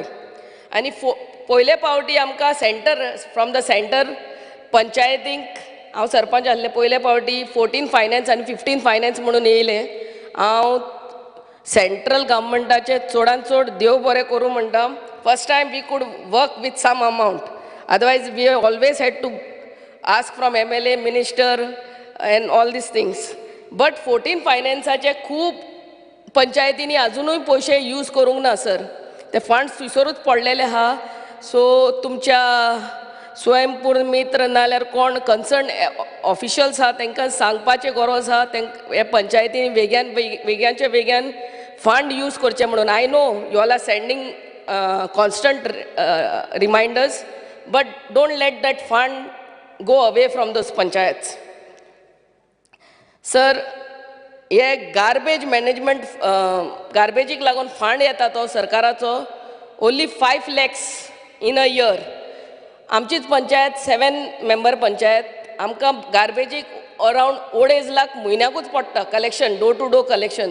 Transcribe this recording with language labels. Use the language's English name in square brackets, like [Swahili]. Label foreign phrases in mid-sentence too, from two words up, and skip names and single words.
[Konkani] आनी पयले फावटी आमकां सेंटर, [English] from the centre [Konkani] पंचायतींक, हांव सरपंच आसलें पयले फावटी 14 फायनान्स आनी 15 फायनान्स म्हणून येयले. हांव सेंट्रल गव्हर्मेंटाचें चडांत चड देव बरें करूं म्हणटा. [English] first time we could work with some amount, otherwise we always had to ask from MLA, minister and all these things. [Konkani] बट 14 फायनान्साचे खूब पंचायतींनी अजुनूय पयशे यूज करूंक ना सर, ते फंड्स थंयसरूच पडलेले आहा. सो तुमच्या स्वयंपूर्ण मित्र नाल्यार कोण कन्सर्न ऑफिशियल्स आहा तांकां सांगपाचें गरज आहा, हे पंचायतींनी वेगळ्याचे वेगळ्यान फंड यूज करचे म्हणून. [English] I know you all are sending constant reminders, but don't let that fund go away from those panchayats. [Konkani] सर, हे [English] garbage management, [Konkani] गार्बेजीक लागून फंड येता तो सरकाराचो [English] only 5 lakhs in a year. [Konkani] आमचीच पंचायत 7 मेंबर पंचायत, आमकां गार्बेजीक अरावंड 2.5 लाख म्हयन्याकूच पडटा कलेक्शन, [English] door to door collection.